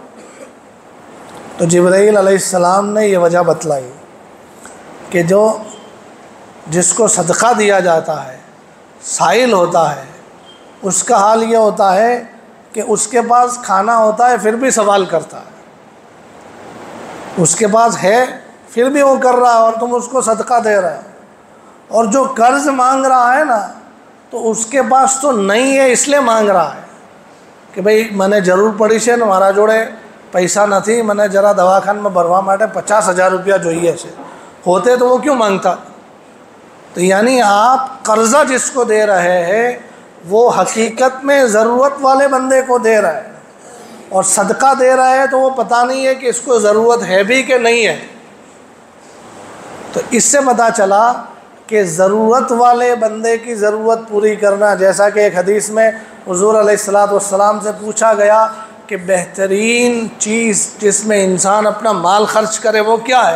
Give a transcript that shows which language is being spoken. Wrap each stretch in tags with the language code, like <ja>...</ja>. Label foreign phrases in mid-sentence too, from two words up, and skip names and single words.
<ur>تو جبرائیل علیہ السلام نے یہ وجہ بتلائی کہ جس کو صدقہ دیا جاتا ہے، سائل ہوتا ہے، اس کا حال یہ ہوتا ہے کہ اس کے پاس کھانا ہوتا ہے پھر بھی سوال کرتا ہے، اس کے پاس ہے پھر بھی وہ کر رہا ہے اور تم اس کو صدقہ دے رہے ہو۔ اور جو قرض مانگ رہا ہے نا، تو اس کے پاس تو نہیں ہے اس لیے مانگ رہا ہے کہ بھئی</ur> <gu>મને જરૂર પડી છે ને મારા જોડે પૈસા નથી, મને જરા દવાખાનામાં ભરવા માટે 50,000 રૂપિયા જોઈએ છે,</gu> <ur>ہوتے تو وہ کیوں مانگتا؟ تو یعنی آپ قرضہ جس کو دے رہے ہیں وہ حقیقت میں ضرورت والے بندے کو دے رہا ہے، اور صدقہ دے رہا ہے تو وہ پتہ نہیں ہے کہ اس کو ضرورت ہے بھی کہ نہیں ہے۔ تو اس سے پتہ چلا کہ ضرورت والے بندے کی ضرورت پوری کرنا، جیسا کہ ایک حدیث میں حضور علیہ السلام سے پوچھا گیا کہ بہترین چیز جس میں انسان اپنا مال خرچ کرے وہ کیا ہے؟</ur>